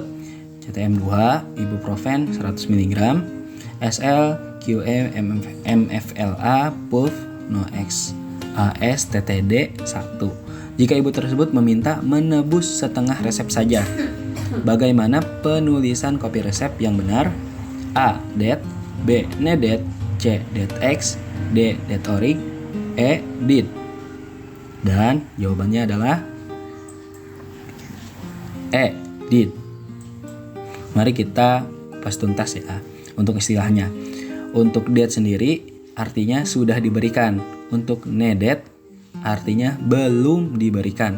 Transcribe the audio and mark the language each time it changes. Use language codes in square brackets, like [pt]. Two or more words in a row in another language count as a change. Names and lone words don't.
[id] CTM 2, ibuprofen 100 mg, SL, QE, MFLA, PULF, NOX, AS, TTD 1. Jika ibu tersebut meminta menebus setengah resep saja, bagaimana penulisan kopi resep yang benar? A. Det, B. Nedet, C. Det-ex, D. Det-orig, E. Dit. Dan jawabannya adalah E. Dit. Mari kita kupas tuntas ya untuk istilahnya. Untuk det sendiri artinya sudah diberikan. Untuk nedet artinya belum diberikan.